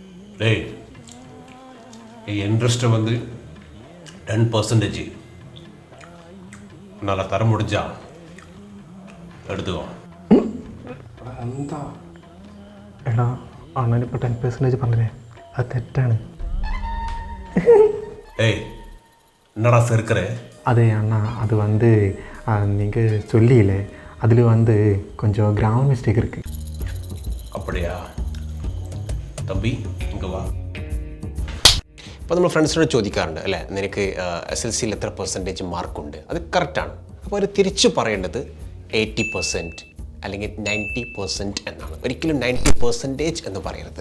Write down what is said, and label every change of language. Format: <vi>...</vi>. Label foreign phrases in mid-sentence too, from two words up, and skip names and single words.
<ta>டேய் இன்ட்ரெஸ்ட்டை வந்து 10% உன்னால் தர முடிஞ்சா എടുത്തുകോ.</ta> <ml>എന്താ എടാ അണ്ണനിപ്പോൾ 10% പറഞ്ഞേ അത് തെറ്റാണ്.</ml> <ta>ஏய் என்னடா செருக்கிற? அதே அண்ணா அது வந்து நீங்கள் சொல்லியில்லை அதில் வந்து கொஞ்சம்</ta> <en>grammar mistake</en> <ta>இருக்குது.</ta> <ml>அப்படியா തമ്പി ഇങ്ങ് വാ. അപ്പോൾ നമ്മൾ ഫ്രണ്ട്സിനോട് ചോദിക്കാറുണ്ട് അല്ലേ, നിനക്ക് SLCയിൽ എത്ര പെർസെൻറ്റേജ് മാർക്കുണ്ട്? അത് കറക്റ്റാണ്. അപ്പോൾ അവർ തിരിച്ചു പറയേണ്ടത് 80% അല്ലെങ്കിൽ 90% എന്നാണ്. ഒരിക്കലും 90% എന്ന് പറയരുത്.</ml>